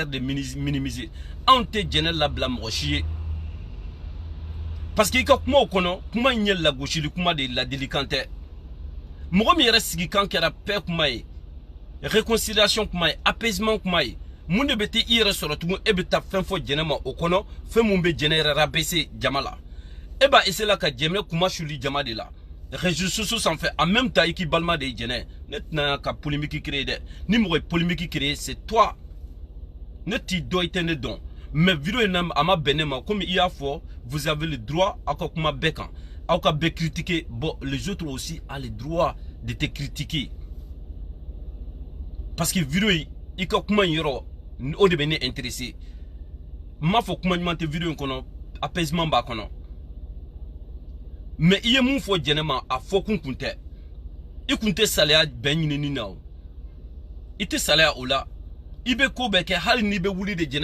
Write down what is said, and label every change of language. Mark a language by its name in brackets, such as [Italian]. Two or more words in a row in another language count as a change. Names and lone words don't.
[French] de minimiser [Bambara] anw tɛ jɛnɛ labila mɔgɔ si ye [French] parce que [Bambara] i ka kumaw kɔnɔ kuma in ye lagosili kuma de ladilikan tɛ mɔgɔ min yɛrɛ sigi kan kɛra paix kuma ye réconciliation kuma ye apaisement kuma ye mun de bɛ t'i yɛrɛ sɔrɔ tugun e bɛ taa fɛn fɔ jɛnɛ ma o kɔnɔ fɛn mun bɛ jɛnɛ yɛrɛ rabaisser jama la e b'a essayer la ka jɛnɛ kuma suli jama de la [French] réseaux sociaux [Bambara] sanfɛ [French] en même temps [Bambara] i k'i balima de ye jɛnɛ ne tɛna ka [French] polémique créer [Bambara] dɛ ni mɔgɔ ye [French] polémique créer c'est toi [Bambara] ne t'i dɔn i tɛ ne dɔn mais vidéo in na a ma bɛn ne ma comme i y'a fɔ [French] vous avez le droit [Bambara] aw ka kuma bɛɛ kan aw ka bɛɛ [French] critiquer bon les autres aussi a le droit de te critiquer parce que [Bambara] vidéo in i ka kuma in yɔrɔ o de bɛ ne intéressé n m'a fɔ kuma ɲuman tɛ vidéo in kɔnɔ apaisement b'a kɔnɔ mais i ye mun fɔ jɛnɛ ma a fɔ kun tɛ i kun tɛ salaya bɛn ɲinini na o i tɛ salaya o la i bɛ ko bɛɛ kɛ hali n'i bɛ wuli de jɛnɛ